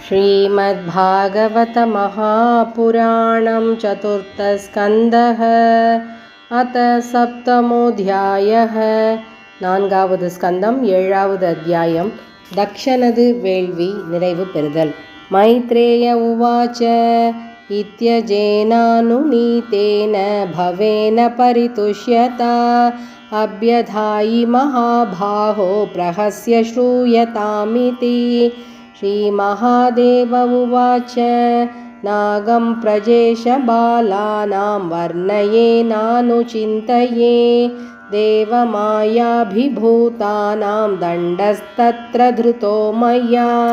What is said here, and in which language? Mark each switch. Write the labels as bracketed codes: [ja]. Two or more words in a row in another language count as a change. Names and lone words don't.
[sa] श्रीमद्भागवत महापुराणं चतुर्थस्कन्धः अथ सप्तमोऽध्यायः [ta] நான்காவது ஸ்கந்தம் ஏழாவது அத்தியாயம் தக்ஷனது வேள்வி நிறைவு பெறுதல். [sa] मैत्रेय उवाच इत्यजेनानुनीतेन भवेन परितुष्यता अभ्यधायि महाबाहो प्रहस्य श्रूयतामिति. श्रीमहादेव उवाच नागं प्रजेशबालानां वर्णयेनानुचिन्तये देवमायाभिभूतानां दण्डस्तत्र धृतो मया.